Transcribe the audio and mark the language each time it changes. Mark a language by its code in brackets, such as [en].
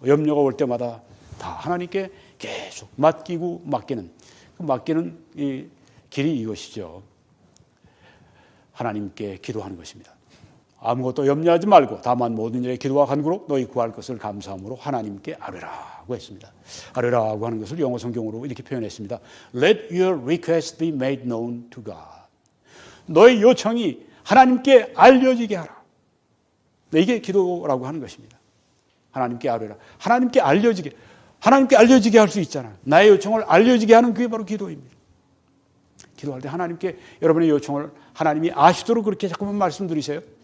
[ko] 염려가 올 때마다 다 하나님께 계속 맡기고 맡기는 이 길이 이것이죠. 하나님께 기도하는 것입니다. 아무것도 염려하지 말고 다만 모든 일에 기도와 간구로 너희 구할 것을 감사함으로 하나님께 아뢰라고 했습니다. 아뢰라고 하는 것을 영어 성경으로 이렇게 표현했습니다. [en] Let your request be made known to God. [ko] 너희 요청이 하나님께 알려지게 하라. 이게 기도라고 하는 것입니다. 하나님께 아뢰라. 하나님께 알려지게 할 수 있잖아요. 나의 요청을 알려지게 하는 그게 바로 기도입니다. 기도할 때 하나님께 여러분의 요청을 하나님이 아시도록 그렇게 자꾸만 말씀드리세요.